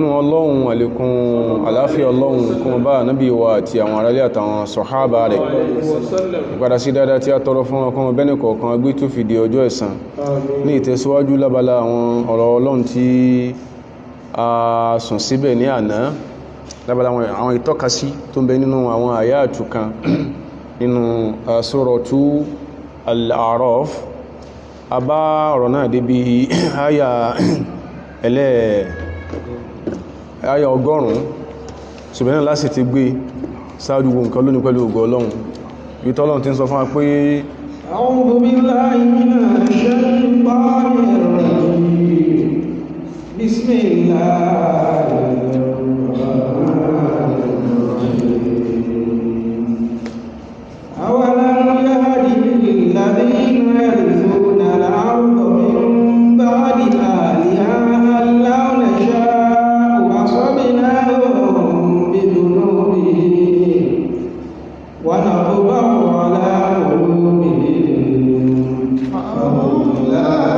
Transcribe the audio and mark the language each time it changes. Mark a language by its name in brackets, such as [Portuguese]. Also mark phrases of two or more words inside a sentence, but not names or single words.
[Yoruba] ọlọ́run àlékún àláfíà ọlọ́run kún bá ànábì wa àti àwọn aráalé àtàwọn sọ̀hábà rẹ̀ ìpadà sí dáadáa tí a tọrọ fún ọkùn ọbẹ́ni kọ̀ọ̀kan gbé tó fìdí ọjọ́ ẹ̀san ní ìtẹ̀síwájú lábala àwọn ọ̀rọ̀ ọlọ́run tí a sùn síbẹ̀ ní àná lábala àwọn ìtọ́kasí tó ń bẹ nínú àwọn àyátù kan nínú suratu al-A'raf a bá ọ̀rọ̀ náà débi àyà àyà 100 ṣùgbọ́n náà láti ti gbé sáájú nǹkan lónìí pẹ̀lú ògo Ọlọ́run bí tọ́lọ́run ti ń sọ fún wa pé [Arabic] أعوذ بالله من الشيطان الرجيم بسم الله الرحمن الرحيم أولم يهد للذين يرثون الأرض من بعد أهلها أن لو نشاء أصبناهم بذنوبهم ونطبع على قلوبهم فهم لا